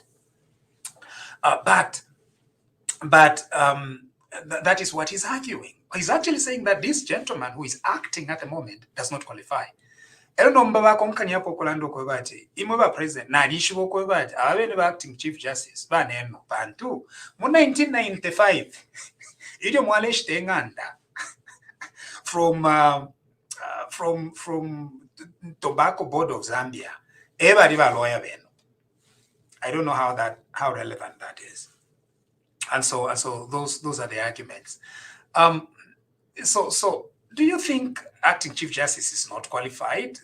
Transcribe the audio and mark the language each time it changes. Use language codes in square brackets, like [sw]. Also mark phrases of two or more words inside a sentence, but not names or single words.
[en] But that is what he's arguing. He's actually saying that this gentleman who is acting at the moment does not qualify. President acting Chief Justice [bem] bantu mu 1995 ilio mwaleshite nganda [en] from Tobacco Board of Zambia. Lawyer. I don't know how relevant that is. And so those are the arguments. So do you think acting Chief Justice is not qualified?